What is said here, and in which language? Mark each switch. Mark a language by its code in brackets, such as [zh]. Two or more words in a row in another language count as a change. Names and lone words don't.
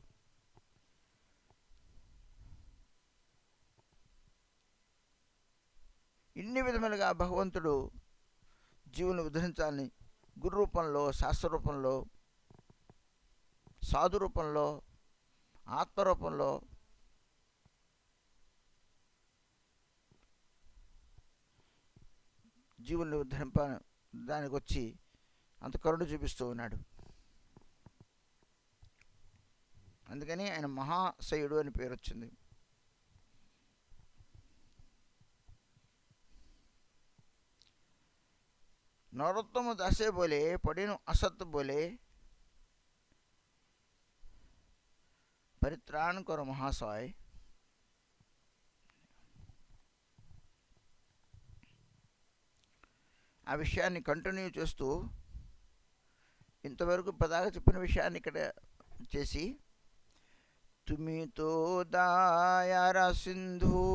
[te] ఇన్ని విధములుగా భగవంతుడు జీవుని ఉద్ధరించాలని గురు రూపంలో, శాస్త్ర రూపంలో, సాధు రూపంలో, ఆత్మరూపంలో జీవుల్ని ఉద్ధరింప దానికి వచ్చి అంత కరుణ చూపిస్తూ ఉన్నాడు. అందుకని ఆయన మహాశయుడు అని పేరు వచ్చింది. [bn] নরোত্তম দাসে বোলে পড়িনু অসত বোলে পরিত্রাণ করো মহাশয়. [te] ఆ విషయాన్ని కంటిన్యూ చేస్తూ ఇంతవరకు పదాగా చెప్పిన విషయాన్ని ఇక్కడ చేసి, [bn] তুমি তো দয়ার সিন্ধু